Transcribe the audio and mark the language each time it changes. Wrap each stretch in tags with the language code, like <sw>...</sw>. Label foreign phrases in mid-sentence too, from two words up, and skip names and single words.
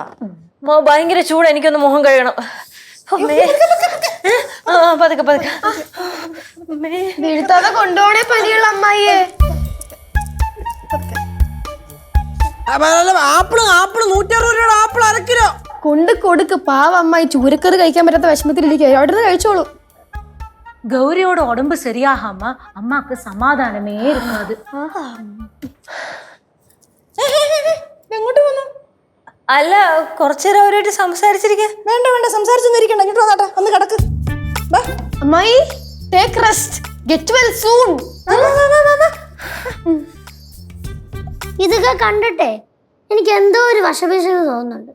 <ml>ഭയങ്കര ചൂട്, എനിക്കൊന്ന് മുഖം കഴുകണം. പതുക്കെ പതുക്കെ. വീഴ്ത്താതെ കൊണ്ടുപോണേ പനിയുള്ള അമ്മായിയെ. ആപ്പിള് ആപ്പിള് 160 രൂപയുടെ ആപ്പിൾ 1/2 കിലോ. കൊണ്ട് കൊടുക്ക്, പാവ അമ്മായി ചൂരക്കറി കഴിക്കാൻ പറ്റാത്ത വിഷമത്തിലിരിക്കുക. അവിടെ നിന്ന് കഴിച്ചോളൂ.</ml> <ta>கௌரியோட உடம்பு சரியாகாம அம்மாக்கு சமாதானமே இருக்காது.</ta> <ml>എങ്ങോട്ട് വന്നു? അല്ല, കുറച്ചേരം അവരായിട്ട് സംസാരിച്ചിരിക്കാൻ. വേണ്ട വേണ്ട, സംസാരിച്ചൊന്നും ഇരിക്കണ്ട. ഇങ്ങോട്ട് വന്നാട്ടെ, ഒന്ന് കിടക്ക്.</ml> <en>അമ്മായി take rest, get well soon.</en> <ml>ഇതൊക്കെ കണ്ടിട്ടേ എനിക്ക് എന്തോ ഒരു വശപിശക് തോന്നുന്നുണ്ട്.</ml>